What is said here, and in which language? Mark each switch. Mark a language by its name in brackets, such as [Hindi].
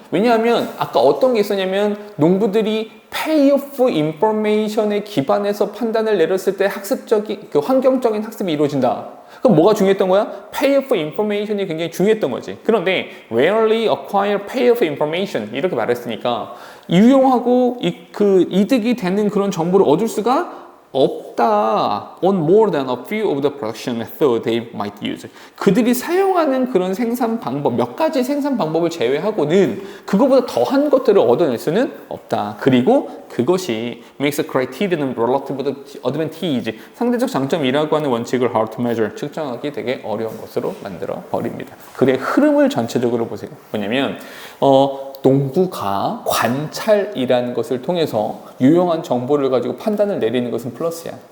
[Korean] 왜냐하면 아까 어떤 게 있었냐면 농부들이 payoff information에 기반해서 판단을 내렸을 때 학습적인 그 환경적인 학습이 이루어진다. 그럼 뭐가 중요했던 거야? payoff information이 굉장히 중요했던 거지. 그런데 [English] rarely acquire payoff information [Korean] 이렇게 말했으니까 유용하고 그 이득이 되는 그런 정보를 얻을 수가 없다. [English] On more than a few of the production methods they might use. [Korean] 그들이 사용하는 그런 생산 방법, 몇 가지 생산 방법을 제외하고는 그거보다 더한 것들을 얻어낼 수는 없다. 그리고 그것이 [English] makes a criterion relative advantage. [Korean] 상대적 장점이라고 하는 원칙을 [English] hard to measure. [Korean] 측정하기 되게 어려운 것으로 만들어 버립니다. 글의 흐름을 전체적으로 보세요. 뭐냐면, 농부가 관찰이라는 것을 통해서 유용한 정보를 가지고 판단을 내리는 것은 플러스야.